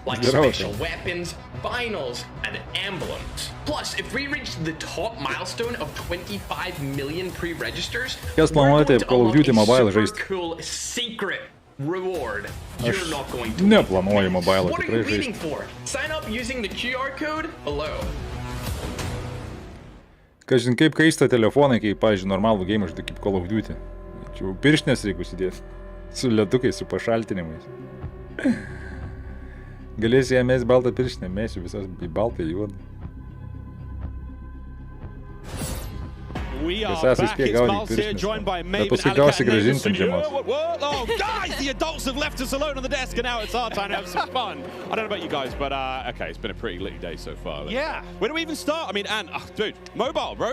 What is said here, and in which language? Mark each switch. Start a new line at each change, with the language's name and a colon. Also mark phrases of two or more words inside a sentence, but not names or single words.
English: like special weapons, vinyls, and emblems. Plus, if we reach the top milestone of 25 million pre-registers, we're going to unlock a super cool secret reward. You're not going to wait. What are you waiting for? Sign up using the QR code below.
Lithuanian: Kažin kaip kaista telefonai, kai, pavyzdžiui, normalų game žaidė kaip Call of Duty. Čia pirštinės reikia užsidėti. Su ledukais, su pašaltinimais. Galėsi ją mesti baltą pirštinę, mesiu visas į baltą į juodą.
English: We are back. It's Miles here, joined by Maven, Oh, guys, the adults have left us alone on the desk, and now it's our time to have some fun. I don't know about you guys, but okay, it's been a pretty litty day so far. Yeah. Where do we even start? I mean, dude, mobile, bro.